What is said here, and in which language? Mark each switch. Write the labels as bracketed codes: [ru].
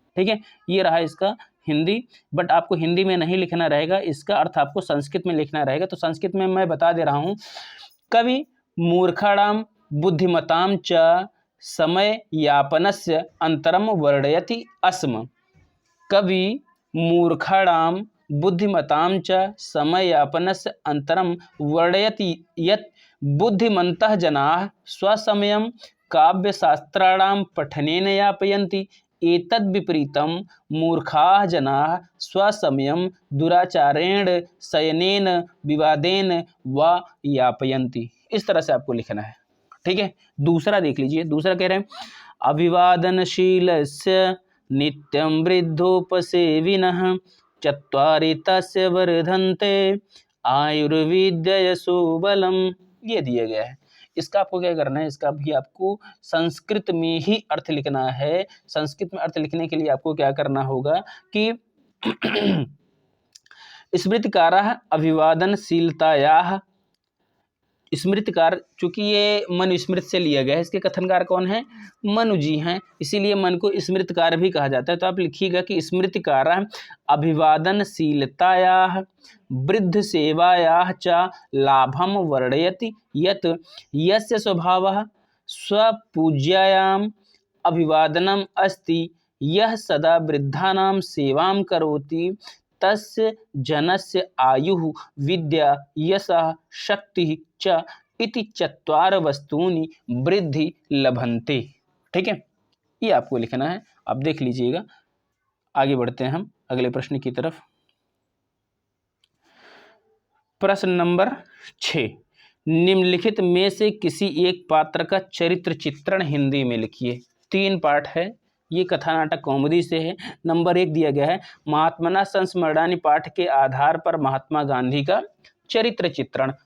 [hi] ठीक है, ये रहा इसका हिंदी, बट आपको हिंदी में नहीं लिखना रहेगा, इसका अर्थ आपको संस्कृत में लिखना रहेगा। तो संस्कृत में मैं बता दे रहा हूँ, [sa] कवि मूर्खाणाम बुद्धिमतां च समय यापनस्य अंतरम वर्णयति अस्म। कवि मूर्खाणां बुद्धिमतां च समययापनस्य अंतरम वर्णयति यत् बुद्धिमन्तः जनाः स्वसमयं काव्यशास्त्राणां पठनेन यापयन्ति एतद् विपरीतम मूर्खाः जनाः स्वसमयं दुराचारेण शयनेन विवादेन व यापयन्ति। [hi] इस तरह से आपको लिखना है, ठीक है। दूसरा देख लीजिए, दूसरा कह रहे हैं [sa] अभिवादनशीलस्य नित्यं वृद्धोपसेविनः चत्वारि तस्य वर्धन्ते आयुर्विद्ययसो बलम। [hi] ये दिया गया है। इसका आपको क्या करना है, इसका भी आपको संस्कृत में ही अर्थ लिखना है। संस्कृत में अर्थ लिखने के लिए आपको क्या करना होगा कि [sa] स्मृतिकारः अभिवादनशीलतायाः, [hi] स्मृतिकार, चूंकि ये मनुस्मृत से लिया गया है, इसके कथनकार कौन है, मनु जी हैं, इसीलिए मन को स्मृतिकार भी कहा जाता है। तो आप लिखिएगा कि [sa] स्मृतिकार अभिवादनशीलतायाः वृद्ध सेवायाः च लाभम वर्णयति यत् यस्य स्वभावः स्वपूज्यायाम अभिवादनम अस्ति यह सदा वृद्धानां सेवां करोति तस्य जनस्य आयुः विद्या यशः शक्तिः च इति चत्वार वस्तूनि वृद्धि लभन्ते। [hi] ठीक है, ये आपको लिखना है। आप देख लीजिएगा। आगे बढ़ते हैं हम अगले प्रश्न की तरफ। प्रश्न नंबर 6, निम्नलिखित में से किसी एक पात्र का चरित्र चित्रण हिंदी में लिखिए। 3 पाठ है, ये कथा नाटक कॉमेडी से है। नंबर 1 दिया गया है महात्मना संस्मरणानि पाठ के आधार पर महात्मा गांधी का चरित्र चित्रण।